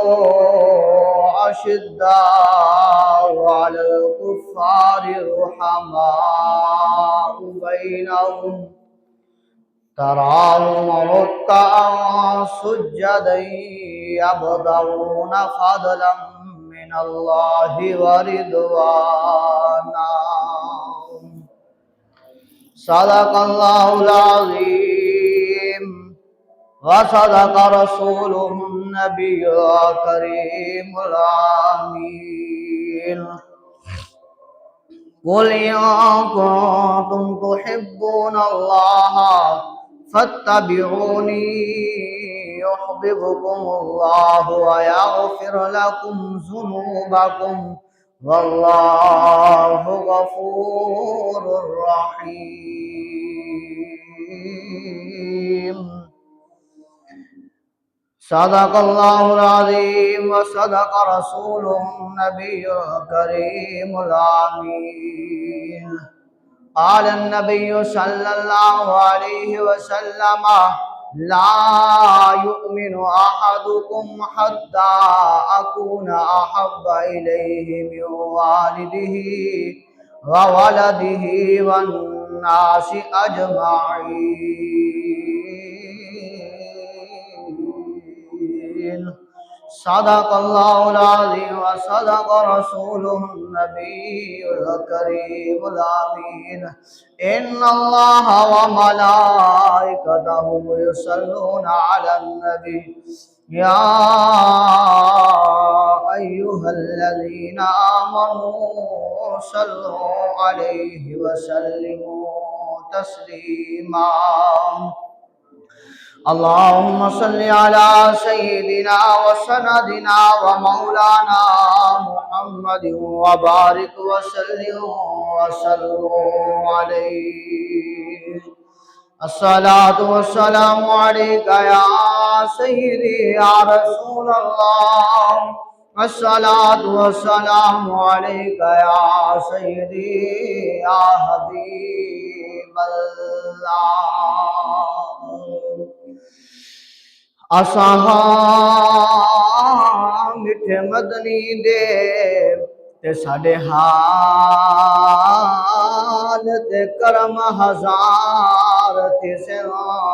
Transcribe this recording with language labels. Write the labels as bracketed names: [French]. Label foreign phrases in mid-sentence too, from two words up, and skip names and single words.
[Arabic] أشداء على الكفار رحماء بينهم تراهم ركعا سجدا يبتغون فضلا من الله ورضوانا. صدق الله العظيم وصدق رسوله النبي الكريم الأمين. قل إن كنتم تحبون الله فاتبعوني يحببكم الله ويغفر لكم ذنوبكم والله غفور رحيم. صدق الله العظيم وصدق رسوله النبي الكريم الأمين. قال النبي صلى الله عليه وسلم لا يؤمن أحدكم حتى أكون أحب إليه من والده وولده والناس أجمعين. صدق الله العظيم وصدق رسوله النبي الكريم الأمين. إن الله وملائكته يصلون على النبي يا أيها الذين آمنوا صلوا عليه وسلموا تسليما. اللهم صل على سيدنا وسندنا ومولانا محمد وبارك وسلم وصل عليه. الصلاة والسلام عليك يا سيدي يا رسول الله. الصلاة والسلام عليك يا سيدي يا حبيب الله. [Punjabi] असां मिठे मदनी दे ते साडे हाल ते करम हजार थे सेवा।